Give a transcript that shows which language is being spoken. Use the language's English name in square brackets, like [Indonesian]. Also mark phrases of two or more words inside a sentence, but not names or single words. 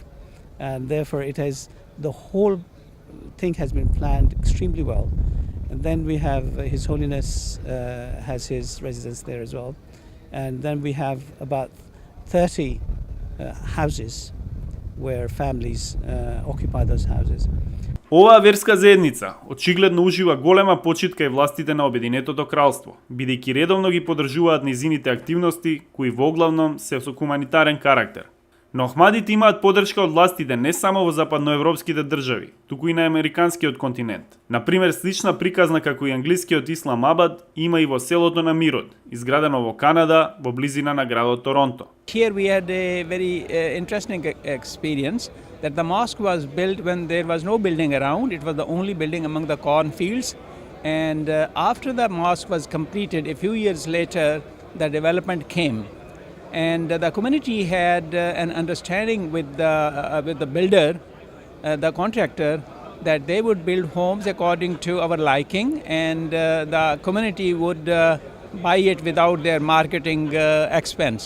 [English] And therefore it has, the whole thing has been planned extremely well. And then we have His Holiness has his residence there as well. And then we have about 30 houses where families occupy those houses. [Macedonian] Оваа верска заедница очигледно ужива голема почит кај властите на Обединетото кралство, бидејќи редовно ги поддржуваат низините активности кои воглавном се со хуманитарен карактер. Но Ахмадите имаат поддршка од властите не само во западноевропските држави, туку и на американскиот континент. Например, слична приказна како и англискиот Исламабад има и во селото на Мирот, изградено во Канада, во близина на градот Торонто. [English] Here we had a very interesting experience that the mosque was built when there was no building around. It was the only building among the cornfields. And after the mosque was completed, a few years later, the development came. And the community had an understanding with the builder, the contractor, that they would build homes according to our liking, and the community would buy it without their marketing expense.